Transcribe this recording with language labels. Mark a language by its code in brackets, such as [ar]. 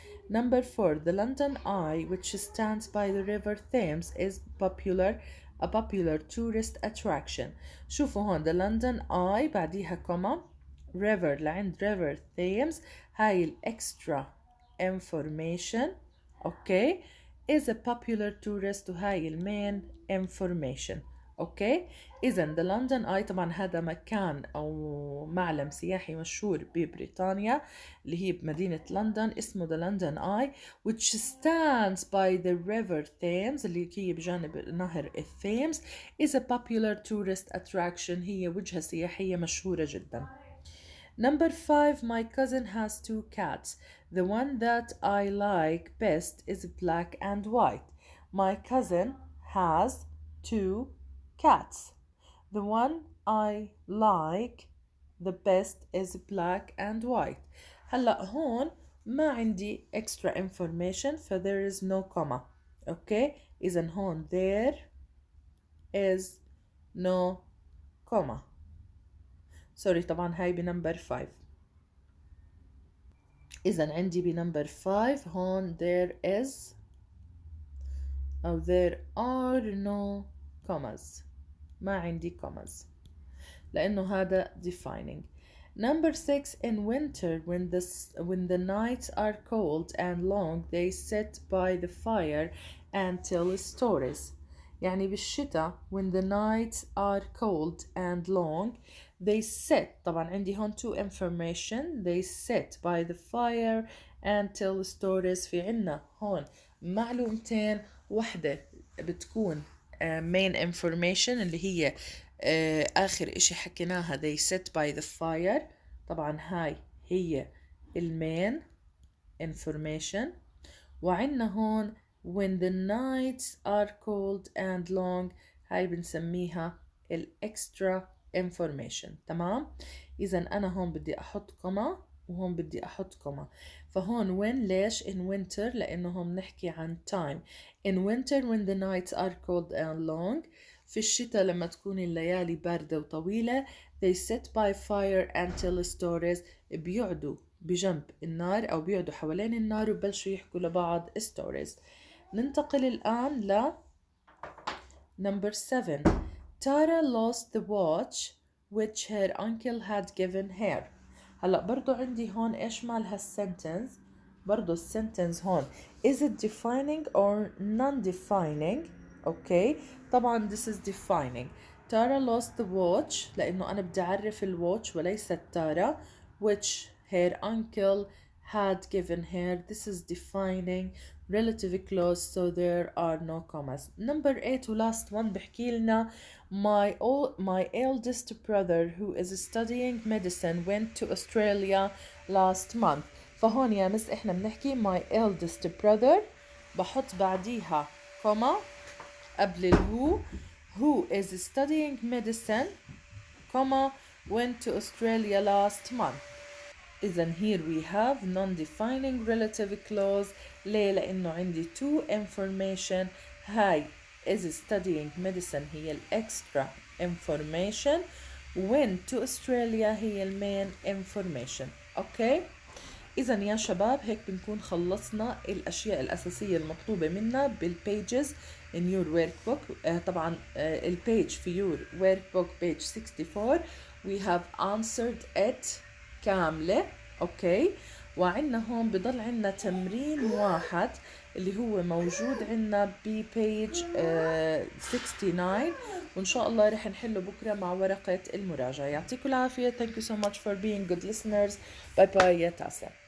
[en] Number 4 the London Eye which stands by the river Thames is a popular tourist attraction. [ar] شوفوا هون [en] the London Eye [ar] بعديها comma river لعند river Thames هاي ال extra information. [en] okay is a popular tourist [ar] وهاي ال [en] main information. [ar] اوكي. اذا the London Eye طبعا هذا مكان او معلم سياحي مشهور ببريطانيا اللي هي بمدينة لندن، اسمه the London Eye [en] which stands by the river Thames [ar] اللي هي بجانب نهر الثيمز [en] is a popular tourist attraction، [ar] هي وجهة سياحية مشهورة جدا. [en] Number 5, my cousin has 2 cats. The one that I like best is black and white. My cousin has 2 cats. The one I like the best is black and white. [ar] هلا هون ما عندي [en] extra information ف there is no comma. Okay? [ar] إذا هون [en] there is no comma. [ar] سوري طبعا هاي بنمبر 5. إذا عندي بنمبر 5 هون [en] there is أو there are no commas، [ar] ما عندي commas لأنه هذا defining. [en] Number 6, in winter when the nights are cold and long they sit by the fire and tell stories. [ar] يعني بالشتاء [en] when the nights are cold and long they sit، [ar] طبعا عندي هون [en] 2 information، they sit by the fire and tell stories. [ar] في عنا هون معلومتين، واحدة بتكون main information اللي هي آخر إشي حكيناها they sit by the fire، طبعا هاي هي المين information. وعنا هون when the nights are cold and long هاي بنسميها الextra information. تمام. إذا أنا هون بدي أحط كوما وهون بدي أحط كوما. فهون when ليش in winter لأنه هون نحكي عن time. [en] in winter when the nights are cold and long، [ar] في الشتاء لما تكون الليالي باردة وطويلة [en] they sit by fire and tell stories، [ar] بيقعدوا بجنب النار أو بيقعدوا حوالين النار وبلشوا يحكوا لبعض stories. ننتقل الآن ل number 7. [en] Tara lost the watch which her uncle had given her. [ar] هلا برضو عندي هون إيش مال هالسنتنس، برضو السنتنس هون is it defining or non-defining؟ okay. [en] طبعا this is defining. Tara lost the watch [ar] لأنه أنا بدي أعرف [en] الwatch وليست Tara which her uncle had given her. This is defining relative clause so there are no commas. Number 8 last one [ar] بحكي لنا [en] my eldest brother who is studying medicine went to Australia last month. [ar] فهون يا مس احنا بنحكي [en] my eldest brother بحط بعديها comma قبل الهو who is studying medicine comma went to Australia last month. إذن here we have non-defining relative clause. [ar] ليه؟ لأنه عندي 2 information. هاي [en] is studying medicine هي extra information، went to Australia هي main information. [ar] أوكي؟ إذن يا شباب هيك بنكون خلصنا الأشياء الأساسية المطلوبة منا بالpages [en] in your workbook. [ar] طبعا [en] الpage في your workbook page 64 we have answered it كاملة. [ar] اوكي. وعندنا هون بضل عندنا تمرين واحد اللي هو موجود عندنا ببيج 69 وان شاء الله رح نحله بكره مع ورقة المراجعة. يعطيكم العافية. [en] Thank you so much for being good listeners. [ar] Bye bye يا تاسع.